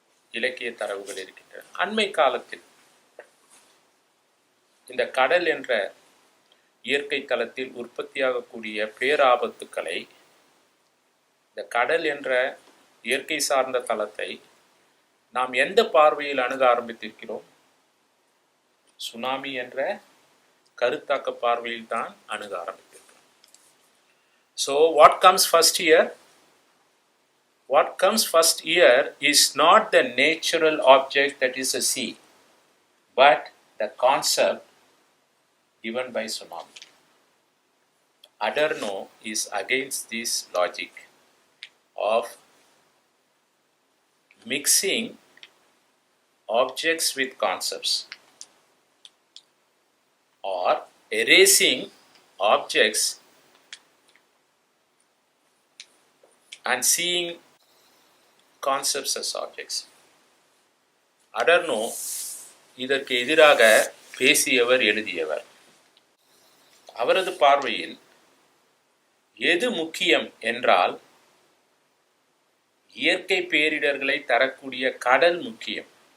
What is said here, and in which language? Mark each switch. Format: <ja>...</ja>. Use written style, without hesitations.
<ta>இலக்கிய தரவுகள் இருக்கின்றன. அண்மை காலத்தில் இந்த கடல் என்ற இயற்கை தளத்தில் உற்பத்தியாகக்கூடிய பேராபத்துக்களை, இந்த கடல் என்ற இயற்கை சார்ந்த தளத்தை நாம் எந்த பார்வையில் அணுக ஆரம்பித்திருக்கிறோம்? சுனாமி என்ற கருத்தாக்க பார்வையில் தான் அணுக ஆரம்பித்திருக்கிறோம்.</ta> <en>So what comes first here? What comes first here is not the natural object, that is a sea, but the concept given by tsunami. Adorno is against this logic of mixing objects with concepts or erasing objects and seeing concepts as objects.</en> <ta>Adorno இதற்கு எதிராக பேசியவர், எழுதியவர். அவரது பார்வையில் எது முக்கியம் என்றால், இயற்கை பேரிடர்களை தரக்கூடிய கடல் முக்கியம்.</ta>